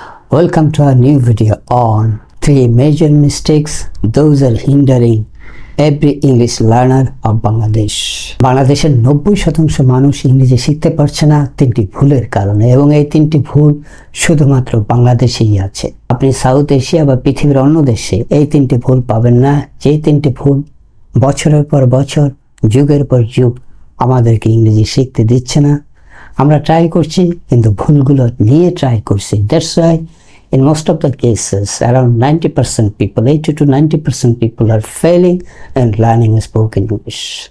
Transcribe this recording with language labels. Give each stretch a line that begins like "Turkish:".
English: Welcome to our new video on 3 major mistakes those are hindering every English learner of Bangladesh.
Bangla: বাংলাদেশের 90% মানুষ ইংরেজি শিখতে পারছে না 3টি ভুলের কারণে, এবং এই 3টি ভুল শুধুমাত্র বাংলাদেশেই আছে। আপনি সাউথ এশিয়া বা পৃথিবীর অন্য দেশে এই 3টি ভুল পাবেন না, যে 3টি ভুল বছরের পর বছর, যুগের পর যুগ আমাদেরকে ইংরেজি শিখতে দিচ্ছে না। আমরা ট্রাই করছি, কিন্তু ভুলগুলো নিয়ে ট্রাই করছি।
English: That's why in most of the cases around 90% people, 80 to 90% people are failing and learning spoken English.